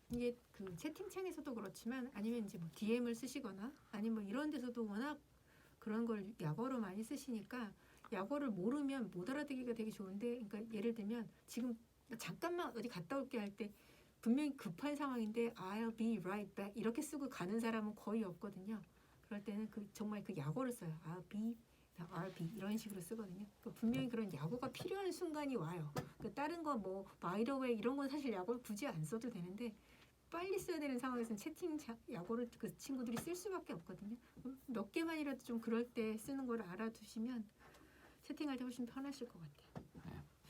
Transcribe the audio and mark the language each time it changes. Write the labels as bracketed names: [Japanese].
[Korean] 이게 그 채팅창에서도 그렇지만 아니면 이제 뭐 DM을 쓰시거나 아니면 뭐 이런 데서도 워낙 그런 걸 약어로 많이 쓰시니까 약어를 모르면 못 알아듣기가 되게 좋은데 그러니까 예를 들면 지금 잠깐만 어디 갔다 올게 할 때 분명히 급한 상황인데 [English] I'll be right back [Korean] 이렇게 쓰고 가는 사람은 거의 없거든요. 그럴 때는 정말 그 약어를 써요. [English] I'll be, I'll be [Korean] 이런 식으로 쓰거든요. 그러니까 분명히 그런 약어가 필요한 순간이 와요. 그러니까 다른 거 뭐 [English] by the way [Korean] 이런 건 사실 약어를 굳이 안 써도 되는데 빨리 써야 되는 상황에서는 채팅 약어를 그 친구들이 쓸 수밖에 없거든요. 몇 개만이라도 좀 그럴 때 쓰는 걸 알아두시면 채팅할 때 훨씬 편하실 것 같아요.